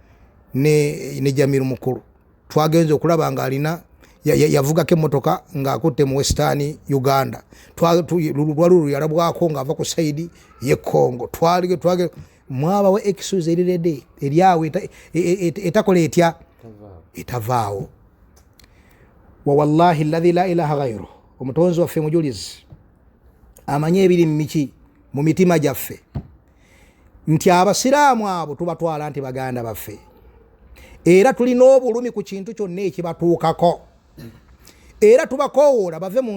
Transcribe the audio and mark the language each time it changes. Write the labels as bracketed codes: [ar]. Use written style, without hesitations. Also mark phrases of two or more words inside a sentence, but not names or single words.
[lg] ne Jamiru mukulu twagenze okulaba nga alina yavugako emmotoka ng'akutte mu Western Uganda lwalulu yalabwako ng'ava ku saidi ye Congo twage mwabawo excuse erirede eryawo etakola etya etavaawo wa [ar] والله الذي لا إله غيره [lg] omutonzi waffe mujulizi amanye ebiri mu mitima gyaffe nti abasiraamu abo tubatwala nti baganda baffe era tulina obulumi ku kintu kyonna ekibatuukako era tubakoowoola bave mu